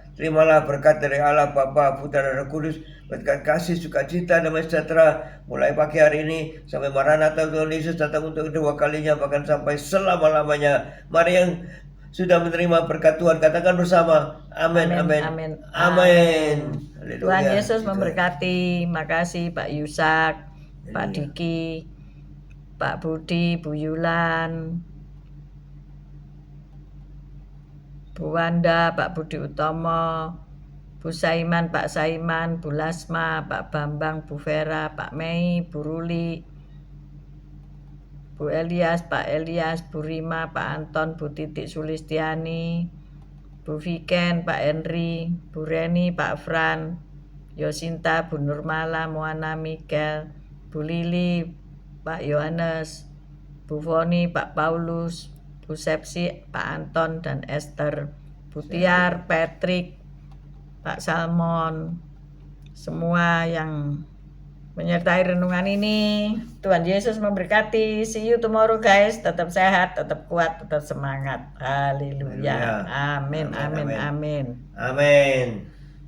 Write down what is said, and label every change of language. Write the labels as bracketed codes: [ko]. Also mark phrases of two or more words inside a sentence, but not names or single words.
[id] Terimalah berkat dari Allah Bapa, Putra dan Roh Kudus, berkat kasih, sukacita, damai sejahtera mulai pagi hari ini sampai Maranatha Tuhan Yesus datang untuk kedua kalinya, bahkan sampai selama-lamanya. Mari yang sudah menerima berkat Tuhan katakan bersama, amin, amin, amin, amin. Tuhan Yesus memberkati. Makasih Pak Yusak, Pak Diki, Pak Budi, Bu Yulan, Bu Wanda, Pak Budi Utomo, Bu Saiman, Pak Saiman, Bu Lasma, Pak Bambang, Bu Vera, Pak Mei, Bu Ruli, Bu Elias, Pak Elias, Bu Rima, Pak Anton, Bu Titik Sulistiani, Bu Viken, Pak Henry, Bu Reni, Pak Fran, Yosinta, Bu Nurmala, Moana Mikel, Bu Lili, Pak Yohanes, Bu Foni, Pak Paulus, Bu Sepsi, Pak Anton dan Esther, Bu Tiar, Patrick, Pak Salmon, semua yang menyertai renungan ini. Tuhan Yesus memberkati. [en] See you tomorrow guys. [id] Tetap sehat, tetap kuat, tetap semangat. Haleluya. Amin, amin, amin. Amin.